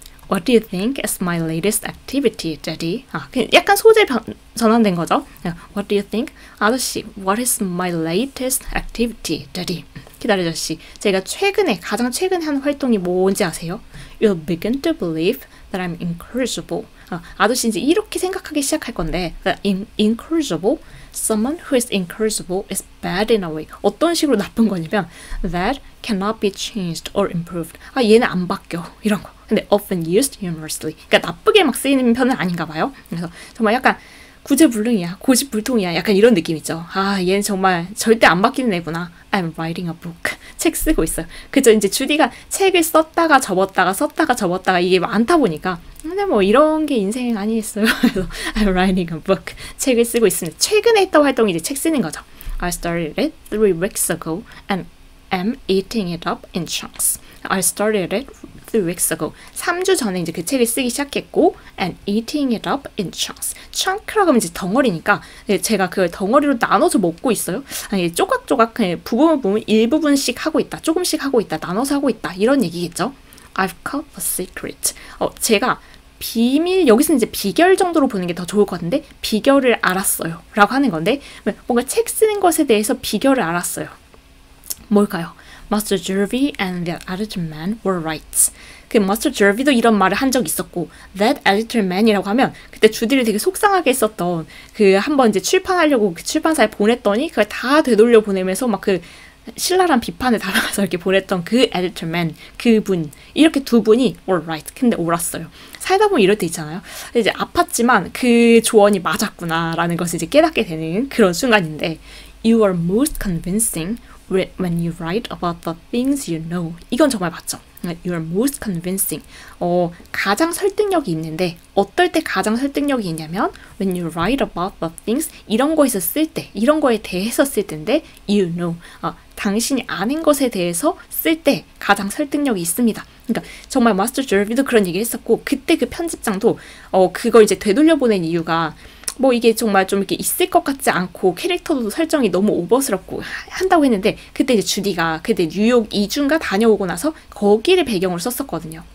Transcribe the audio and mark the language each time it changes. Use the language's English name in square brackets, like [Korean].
[English] What do you think is my latest activity, Daddy? [Korean] 약간 소재 전환된 거죠. [English] What do you think? 아저씨, what is my latest activity, Daddy? [Korean] 기다려 아저씨, 제가 가장 최근에 한 활동이 뭔지 아세요? [English] You'll begin to believe that I'm incorrigible. [Korean] 아저씨 이제 이렇게 생각하기 시작할 건데 incorrigible? [English] Someone who is incorrigible is bad in a way. [Korean] 어떤 식으로 나쁜 거냐면 [English] that cannot be changed or improved. [Korean] 얘는 안 바뀌어. 이런 거. [English] 근데 often used humorously. [Korean] 그러니까 나쁘게 막 쓰이는 편은 아닌가 봐요. 그래서 정말 약간 구제불능이야. 고집불통이야. 약간 이런 느낌 있죠. 얘는 정말 절대 안 바뀌는 애구나. [English] I'm writing a book. [Korean] 책 쓰고 있어요. 그죠? 이제 주디가 책을 썼다가 접었다가 이게 많다 보니까 근데 뭐 이런 게 인생 아니겠어요. [English] 그래서 I'm writing a book. [Korean] 책을 쓰고 있습니다. 최근에 했던 활동이 이제 책 쓰는 거죠. [English] I started it 3 weeks ago and am eating it up in chunks. I started it 3 weeks ago. [Korean] 3주 전에 이제 그 책을 쓰기 시작했고 [English] and eating it up in chunks. [Korean] chunk라고 하면 이제 덩어리니까 제가 그걸 덩어리로 나눠서 먹고 있어요. 조각조각 그냥 부분 일부분씩 하고 있다. 조금씩 하고 있다. 나눠서 하고 있다. 이런 얘기겠죠. [English] I've caught a secret. [Korean] 제가 비밀, 여기서는 이제 비결 정도로 보는 게 더 좋을 것 같은데 비결을 알았어요. 라고 하는 건데 뭔가 책 쓰는 것에 대해서 비결을 알았어요. 뭘까요? [English] Master Jervy and that editor man were right. [Korean] 그 Master Jervy도 이런 말을 한 적 있었고 [English] that editor man [Korean] 이라고 하면 그때 주디를 되게 속상하게 했었던 그 한번 이제 출판하려고 그 출판사에 보냈더니 그걸 다 되돌려 보내면서 막 그 신랄한 비판을 달아서 이렇게 보냈던 그 editor man, 그분 이렇게 두 분이 [English] were right. [Korean] 근데 옳았어요. 살다 보면 이럴 때 있잖아요. 이제 아팠지만 그 조언이 맞았구나라는 것을 이제 깨닫게 되는 그런 순간인데 [English] You are most convincing when you write about the things you know. [Korean] 이건 정말 맞죠. [English] You are most convincing. [Korean] 가장 설득력이 있는데 어떨 때 가장 설득력이 있냐면 [English] when you write about the things [Korean] 이런 거에서 쓸 때, 이런 거에 대해서 쓸 때인데 [English] you know. [Korean] 당신이 아는 것에 대해서 쓸 때 가장 설득력이 있습니다. 그러니까 정말 마스터 저비도 그런 얘기를 했었고 그때 그 편집장도 그걸 이제 되돌려보낸 이유가 뭐 이게 정말 좀 이렇게 있을 것 같지 않고 캐릭터도 설정이 너무 오버스럽고 한다고 했는데 그때 이제 주디가 그때 뉴욕 2주인가 다녀오고 나서 거기를 배경으로 썼었거든요.